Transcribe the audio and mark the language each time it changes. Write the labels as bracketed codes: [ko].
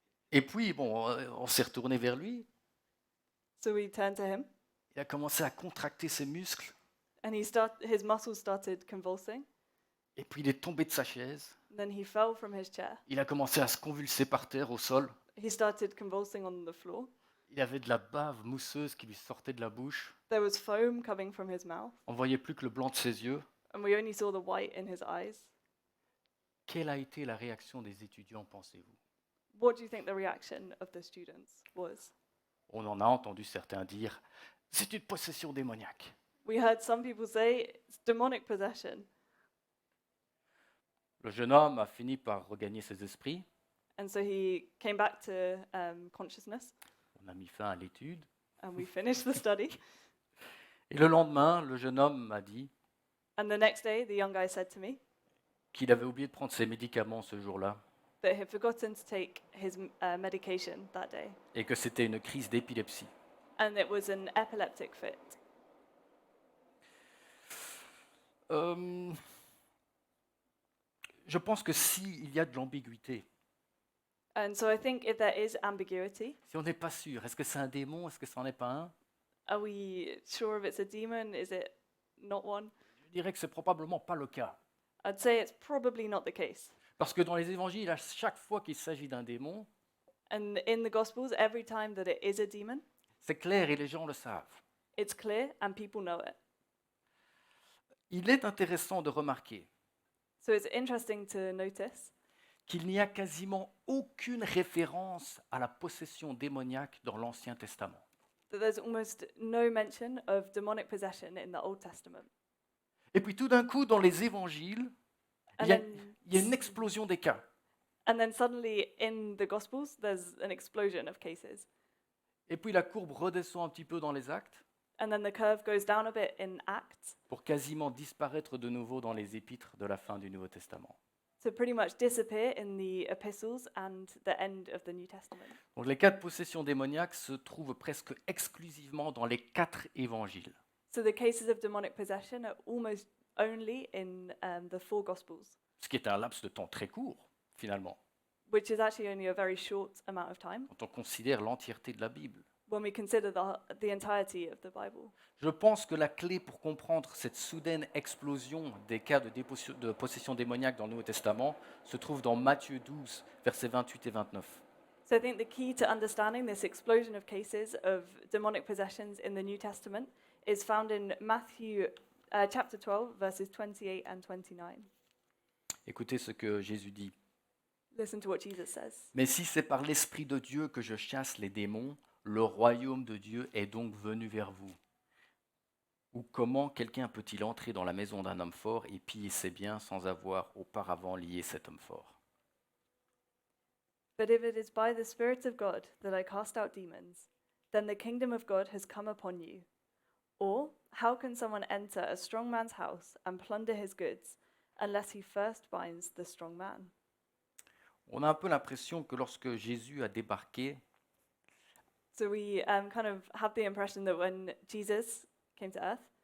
[fr] Et puis, bon, on s'est retourné vers lui. [en] So we turned to him, [fr] Il a commencé à contracter ses muscles. [en] and his muscles started convulsing. [fr] Et puis, il est tombé de sa chaise. [en] Then he fell from his chair. [fr] Il a commencé à se convulser par terre, au sol. [en] He started convulsing on the floor. [fr] Il avait de la bave mousseuse qui lui sortait de la bouche. [en] There was foam coming from his mouth, [fr] On ne voyait plus que le blanc de ses yeux. [en] and we only saw the white in his eyes. [fr] Quelle a été la réaction des étudiants, pensez-vous? [en] What do you think the reaction of the students was? [fr] On en a entendu certains dire « c'est une possession démoniaque ». [en] We heard some people say it's demonic possession. [fr] Le jeune homme a fini par regagner ses esprits. [en] And so he came back to consciousness, [fr] On a mis fin à l'étude. [en] and we finished the study. [fr] Et le lendemain, le jeune homme m'a dit [en] And the next day, the young guy said to me [fr] qu'il avait oublié de prendre ses médicaments ce jour-là [en] that he had forgotten to take his medication that day, [fr] et que c'était une crise d'épilepsie. [en] and it was an epileptic fit. [fr] Je pense que s'il y a de l'ambiguïté, [en] And so I think if there is ambiguity, [fr] si on n'est pas sûr, est-ce que c'est un démon, est-ce que ça n'en est pas un, [en] are we sure if it's a demon? Is it not one? [fr] je dirais que c'est probablement pas le cas. [en] I'd say it's probably not the case. [fr] Parce que dans les évangiles, à chaque fois qu'il s'agit d'un démon, [en] And in the Gospels, every time that it is a demon, [fr] c'est clair et les gens le savent. [en] it's clear and people know it. [fr] Il est intéressant de remarquer [en] So it's interesting to notice [fr] qu'il n'y a quasiment aucune référence à la possession démoniaque dans l'Ancien Testament. [en] that there's almost no mention of demonic possession in the Old Testament. [fr] Et puis tout d'un coup, dans les évangiles, [en] And [fr] il y a, [en] then, [fr] il y a une explosion des cas. [en] suddenly in the Gospels, there's an explosion of cases. [fr] Et puis la courbe redescend un petit peu dans les actes [en] And then the curve goes down a bit in Acts [fr] pour quasiment disparaître de nouveau dans les épîtres de la fin du Nouveau Testament. [en] to pretty much disappear in the epistles and the end of the New Testament. [fr] Donc les cas de possession démoniaque se trouvent presque exclusivement dans les 4 évangiles. [en] So the cases of demonic possession are almost only in the 4 Gospels, [fr] Ce qui est un laps de temps très court, finalement, [en] which is actually only a very short amount of time [fr] quand on considère l'entièreté de la Bible. [en] when we consider the entirety of the Bible. [fr] Je pense que la clé pour comprendre cette soudaine explosion des cas de possession démoniaque dans le Nouveau Testament se trouve dans Matthieu 12, versets 28 et 29. [en] So I think the key to understanding this explosion of cases of demonic possessions in the New Testament is found in Matthew chapter 12, verses 28 and 29. [fr] Écoutez ce que Jésus dit. [en] Listen to what Jesus says. [fr] Mais si c'est par l'Esprit de Dieu que je chasse les démons, le royaume de Dieu est donc venu vers vous. Ou comment quelqu'un peut-il entrer dans la maison d'un homme fort et piller ses biens sans avoir auparavant lié cet homme fort? [en] But if it is by the Spirit of God that I cast out demons, then the kingdom of God has come upon you. Or how can someone enter a strong man's house and plunder his goods unless he first binds the strong man? [fr] On a un peu l'impression que lorsque Jésus a débarqué, [en] So we kind of have the impression that when Jesus came to earth,